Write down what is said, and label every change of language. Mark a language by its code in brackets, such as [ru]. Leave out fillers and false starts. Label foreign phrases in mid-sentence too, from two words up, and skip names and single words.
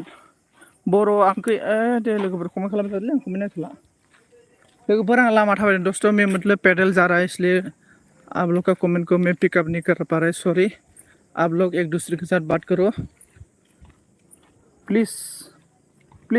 [brx] बर' आंखै दे लोगोफोर कमेंट खालामबाय थादोलै, आं कमेंट नायथ'ला। लोगोफोर आं लामा थाबायदों [hi] दोस्तों, मैं मतलब पैदल जा रहा है, इसलिए आप लोग का कमेंट को मैं पिकअप नहीं कर पा रहा है, सॉरी। आप लोग एक दूसरे के साथ बात करो प्लीज़ प्लीज़।